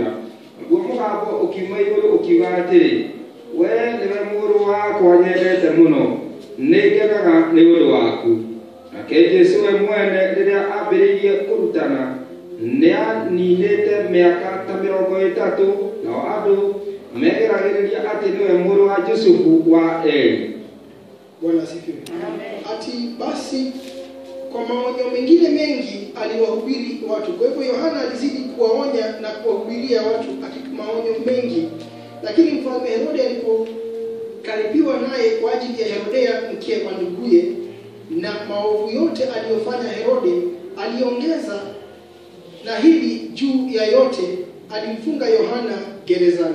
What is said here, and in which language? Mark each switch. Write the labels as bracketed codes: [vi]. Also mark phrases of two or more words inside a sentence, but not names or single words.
[ki] Naguo mũgambo ũkiuma igũrũ ũkiuga atĩrĩ, we nĩwe mũrũ wakwa nyendete mũno, nĩngenaga nĩ ũndũ waku. Nake Jesũ we mwene rĩrĩa ambĩrĩirie kũrutana, nĩaninĩte mĩaka ta 30, nao andũ megeragĩrĩria atĩ nĩwe mũrũ wa Jusufu wa Eli. [sw] Bwana asifiwe. Ati basi kwa maonyo mengine mengi aliwahubiri watu. Kwa hivyo Yohana alizidi kuwaonya na kuwahubiria watu maonyo mengi. Lakini mfalme Herode alipokaribiwa naye kwa ajili ya Herodea mke wa nduguye na maovu yote aliyofanya Herode, aliongeza na hili juu ya yote, alimfunga Yohana gerezani.